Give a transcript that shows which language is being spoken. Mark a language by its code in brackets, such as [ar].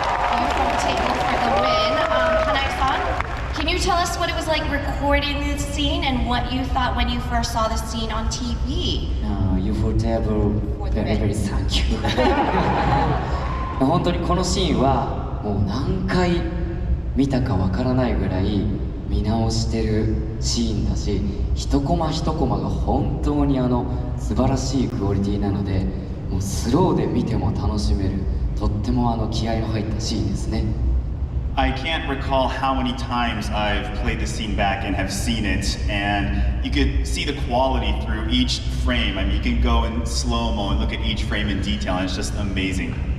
[en] Beautiful table for the win. Hanae-san, can you tell us what it was like recording this scene and what you thought when you first saw the scene on TV? UFO table, very, very thank you. [ja] 本当にこのシーンはもう何回見たかわからないぐらい見直してるシーンだし、一コマ一コマが本当に素晴らしいクオリティなので、もうスローで見ても楽しめる、とっても気合の入ったシーンですね。 [en] I can't recall how many times I've played the scene back and have seen it, and you could see the quality through each frame. I mean, you can go in slow-mo and look at each frame in detail, and it's just amazing.